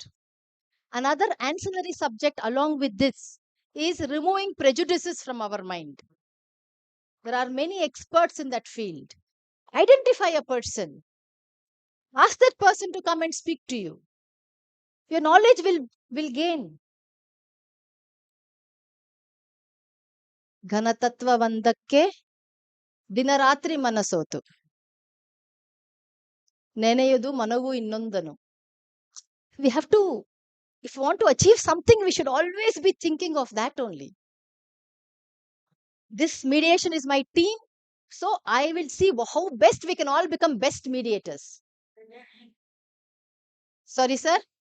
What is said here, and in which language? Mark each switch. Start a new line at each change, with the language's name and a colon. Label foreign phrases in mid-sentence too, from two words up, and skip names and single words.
English: Another ancillary subject along with this is removing prejudices from our mind. There are many experts in that field. Identify a person. Ask that person to come and speak to you. Your knowledge will gain.
Kannada: ಘನತತ್ವ ಒಂದಕ್ಕೆ ದಿನರಾತ್ರಿ ಮನಸೋತು ನೆನೆಯುವುದು ಮನವು ಇನ್ನೊಂದನು.
English: We have to, if we want to achieve something, we should always be thinking of that only. This mediation is my team, so I will see how best we can all become best mediators. Sorry, sir?